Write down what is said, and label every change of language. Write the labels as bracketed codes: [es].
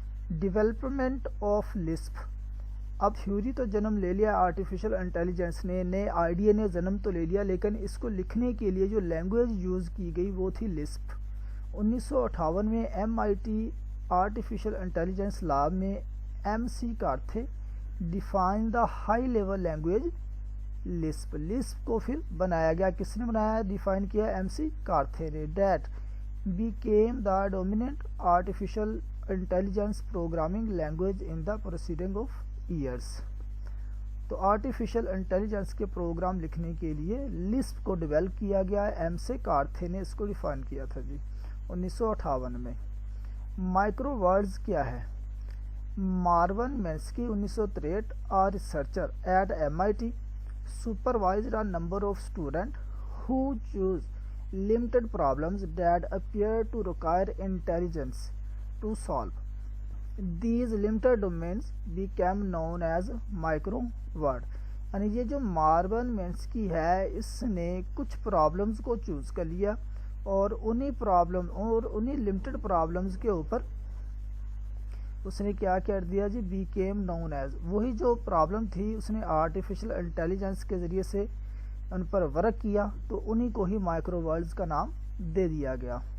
[ur] Development of Lisp, اب theory تو جنم لے لیا آرٹیفیشل انٹیلیجنس نے، نئے آئیڈیا نے جنم تو لے لیا، لیکن اس کو لکھنے کے لیے جو لینگویج یوز کی گئی وہ تھی لسپ. [en] 1958 میں MIT artificial intelligence lab میں MC Carthy define the high level language Lisp. [ur] Lisp کو پھر بنایا گیا، کس نے بنایا، ڈیفائن کیا MC کارتھے نے. [en] That became the dominant artificial intelligence programming language in the proceeding of years. [ur] تو آرٹیفیشل انٹیلیجنس کے پروگرام لکھنے کے لیے لسپ کو ڈیولپ کیا گیا ہے، MC کارتھے نے اس کو ڈیفائن کیا تھا جی 1958 میں. مائکرو ورڈز کیا ہے، [en] Marvin Minsky 1963 a researcher at MIT supervised a number of students who chose limited problems that appear to require intelligence to solve. These limited domains became known as micro word. [ur] یعنی یہ جو مارون مینسکی ہے اس نے کچھ پرابلمز کو چوز کر لیا اور انہی لمیٹڈ پرابلمز کے اوپر اس نے کیا کر دیا جی، [en] became known as, [ur] وہی جو پرابلم تھی اس نے آرٹیفیشل انٹیلیجنس کے ذریعے سے ان پر ورک کیا تو انہی کو ہی مائکرو ورڈز کا نام دے دیا گیا.